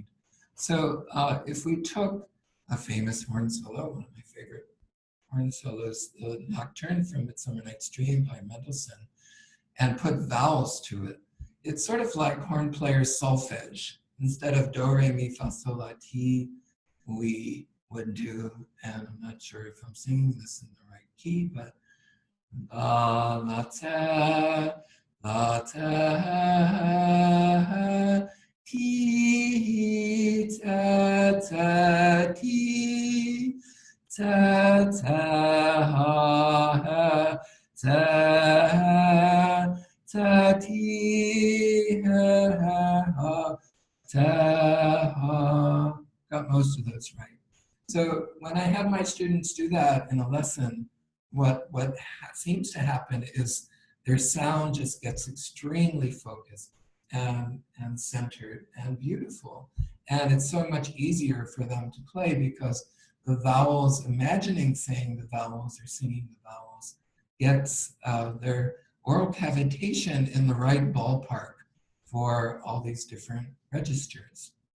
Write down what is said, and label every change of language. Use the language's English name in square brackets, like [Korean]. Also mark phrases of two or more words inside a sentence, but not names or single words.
[English] So if we took a famous horn solo, one of my favorite horn solos, the Nocturne from Midsummer Night's Dream by Mendelssohn, and put vowels to it, it's sort of like horn player's solfege. Instead of do, re, mi, fa, sol, la, ti, we would do, and I'm not sure if I'm singing this in the right key, but la, la, ta, ti, ta, ta, ti, ta, ta, ha, ta, ta, ti, ha, ta, ha. Got most of those right. So when I have my students do that in a lesson, what seems to happen is their sound just gets extremely focused and centered and beautiful. And it's so much easier for them to play because the vowels, imagining saying the vowels or singing the vowels, gets their oral cavitation in the right ballpark for all these different registers.